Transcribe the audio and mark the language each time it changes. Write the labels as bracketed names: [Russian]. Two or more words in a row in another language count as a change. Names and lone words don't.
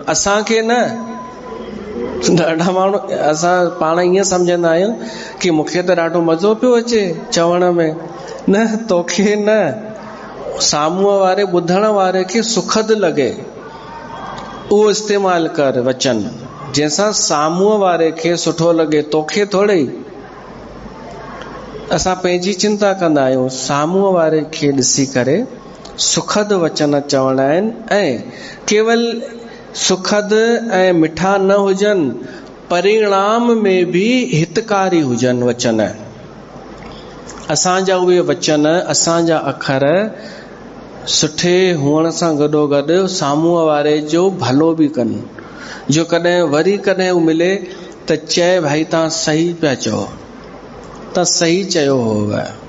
[Sindhi] असांखे न, ॾाढा माण्हू असां पाण ईअं सम्झंदा आहियूं कि मूंखे त ॾाढो मज़ो पियो अचे चवण में, न, तोखे न, साम्हूं वारे ॿुधण वारे खे सुखद लॻे, उहो इस्तेमालु कर वचन, जंहिंसां साम्हूं वारे खे सुठो लॻे, तोखे थोड़े। असां पंहिंजी चिंता कंदा आहियूं, साम्हूं वारे खे ॾिसी करे सुखद वचन चवणा आहिनि। ऐं केवल सुखद ऐं मिठा न हुजनि, परिणाम में बि हितकारी हुजनि वचन। असांजा उहे वचन, असांजा अखर सुठे हुअण सां गॾोगॾु साम्हूं वारे जो भलो बि कनि, जो कॾहिं वरी कॾहिं हू मिले त चए, भाई तव्हां सही पिया चओ, तव्हां सही चयो हो।